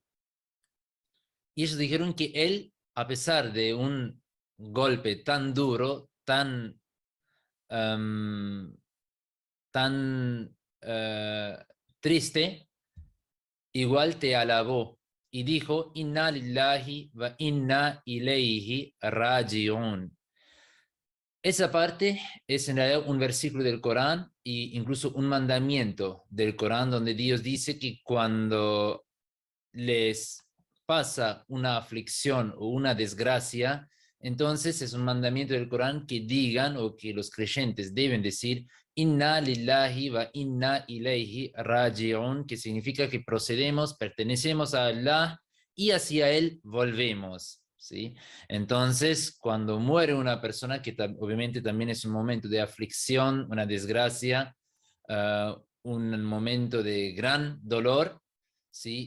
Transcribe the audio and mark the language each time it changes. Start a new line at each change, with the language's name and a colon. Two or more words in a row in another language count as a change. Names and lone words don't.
Spanish: Y ellos dijeron que él, a pesar de un golpe tan duro, um, tan triste, igual te alabó y dijo,
Arabic: إنا لله وإنا إليه راجعون.
Spanish: Esa parte es en realidad un versículo del Corán e incluso un mandamiento del Corán donde Dios dice que cuando les pasa una aflicción o una desgracia, entonces es un mandamiento del Corán que digan o que los creyentes deben decir
Arabic: إنا لله وإنا إليه راجعون,
Spanish: que significa que procedemos, pertenecemos a Allah y hacia Él volvemos. ¿Sí? Entonces, cuando muere una persona, que obviamente también es un momento de aflicción, una desgracia, un momento de gran dolor, ¿sí?